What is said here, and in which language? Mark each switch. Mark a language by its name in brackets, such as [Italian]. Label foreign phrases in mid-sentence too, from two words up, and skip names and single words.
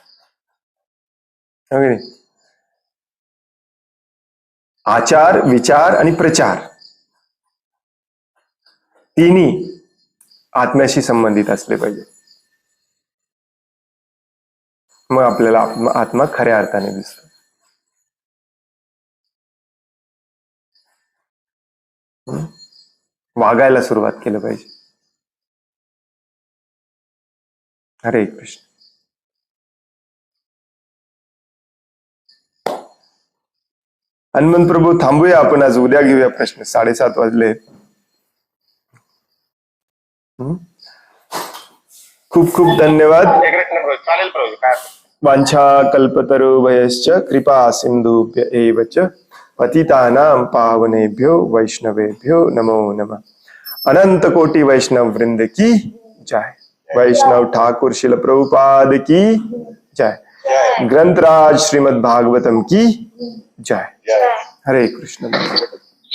[Marathi] आचार, विचार आणि प्रचार तिन्ही आत्म्याशी संबंधित असले पाहिजे. मग आपल्याला आत्मा खऱ्या अर्थाने दिसतो. वागायला सुरुवात केलं पाहिजे. हरे कृष्ण. हनुमंत प्रभू थांबूया आपण आज, उद्या घेऊया प्रश्न. 7:30 वाजले. खूप खूप धन्यवाद. चालेल प्रभू. काय [Sanskrit] वांछा कल्पतरुभयश्च कृपा सिंधुभ्य एव च पतितानां पावनेभ्यो वैष्णवेभ्यो नमो नमः. [Hindi] अनंत कोटि वैष्णव वृंद की जय. वैष्णव ठाकुर शिल प्रभुपाद की जय. ग्रंथराज श्रीमद् भागवतम की जय. हरे कृष्ण.